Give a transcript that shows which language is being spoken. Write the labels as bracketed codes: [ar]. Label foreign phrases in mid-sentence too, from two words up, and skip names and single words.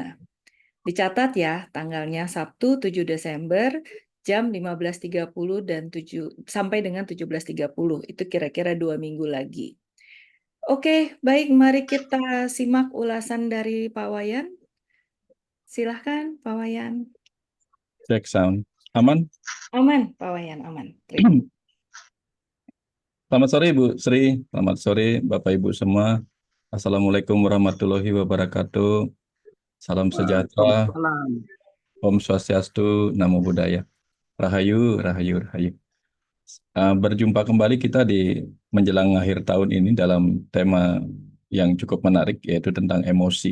[id] Dicatat ya, tanggalnya Sabtu 7 Desember jam 15.30 dan sampai dengan 17.30. Itu kira-kira 2 minggu lagi. Oke, baik, mari kita simak ulasan dari Pak Wayan. Silahkan, Pak Wayan. [en] Check sound. [id] Aman? Aman, Pak Wayan, aman. Selamat sore Ibu Sri, selamat sore Bapak Ibu semua. [ar] السلام عليكم ورحمة الله وبركاته. [id] Salam sejahtera, [sa] Om Swastiastu, [pi] Namo Buddhaya. [jv] Rahayu, Rahayu, Rahayu. [id] Berjumpa kembali kita di menjelang akhir tahun ini dalam tema yang cukup menarik, yaitu tentang emosi.